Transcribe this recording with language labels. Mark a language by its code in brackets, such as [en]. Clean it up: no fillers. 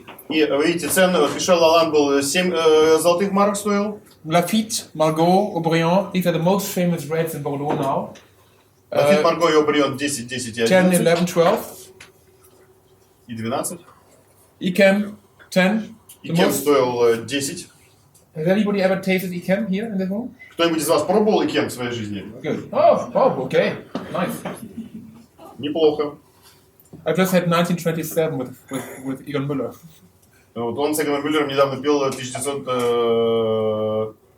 [ru] И видите, цены, Пишон Лаланд был 7 золотых марок стоил. [en] Lafite, Margaux, Aubryon, these are the most famous reds in Bordeaux now. [ru] Лафит, Марго и Обрион 10, 10 и 10, 11. 11, 12. И 12. [en] Icam, 10. [ru] И Кем стоил 10. [en] Has anybody ever tasted Icam here in this room? [ru] Кто-нибудь из вас пробовал Икем в своей жизни? [en] Good. Oh, okay. Nice. [ru] Неплохо. [en] I just had 1927 with Egon Müller. [ru] Вот он с Эгоном Мюллером недавно пил 1897.